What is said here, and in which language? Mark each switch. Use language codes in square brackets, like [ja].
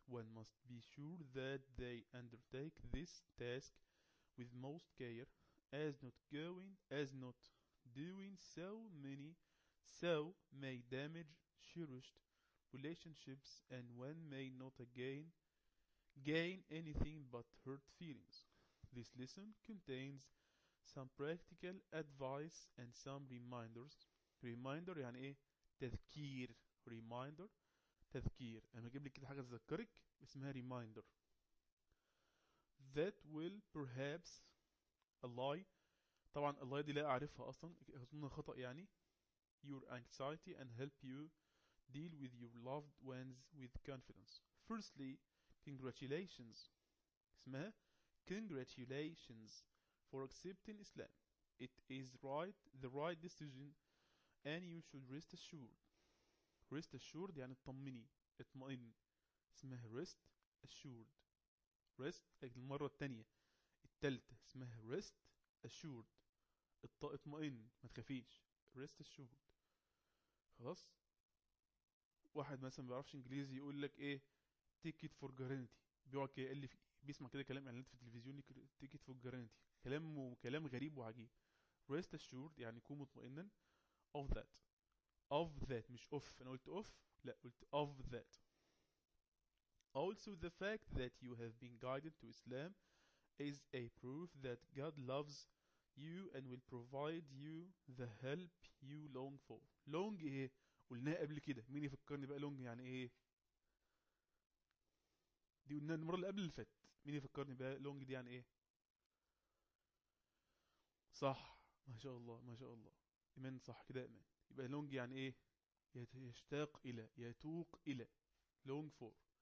[en] One must be sure that they undertake this task with most care, as not doing so may damage cherished relationships, and one may not gain anything but hurt feelings. This lesson contains some practical advice and some reminders. [ar] Reminder يعني ايه؟ تذكير. Reminder تذكير. انا بجيب لك كده حاجة تذكرك اسمها reminder. [en] That will perhaps allay. [ar] طبعا الله دي لا اعرفها اصلا، اظنها خطأ يعني. [en] Your anxiety and help you deal with your loved ones with confidence. Firstly, congratulations. اسمها congratulations for accepting Islam. It is right, the right decision, and you should rest assured. [ar] Rest assured يعني اطمني، اطمئن. اسمها [en] rest assured. [ar] Rest المرة التانية، التالتة اسمها [en] rest assured. [ar] اطمئن، ما تخافيش. [en] Rest assured. [ar] خلاص؟ واحد مثلا ما بيعرفش انجليزي يقول لك ايه؟ [en] take it for guarantee. [ar] بيقعد كده يقول لي بيسمع كده كلام اعلانات في التلفزيون، [en] take it for guarantee. [ar] كلام غريب وعجيب. [en] rest assured [ar] يعني كون مطمئنا. [en] of that. of that [ar] مش اوف. انا قلت اوف؟ لا، قلت [en] of that. also the fact that you have been guided to Islam is a proof that God loves you and will provide you the help you long for. [ar] long ايه؟ قلناه قبل كده. مين يفكرني بقى لونج يعني ايه؟ دي قلناها المرة اللي قبل اللي فاتت. مين يفكرني بقى لونج دي يعني ايه؟ صح، ما شاء الله ما شاء الله، ايمان صح كده ايمان. يبقى لونج يعني ايه؟ يشتاق الى، يتوق الى، لونج فور.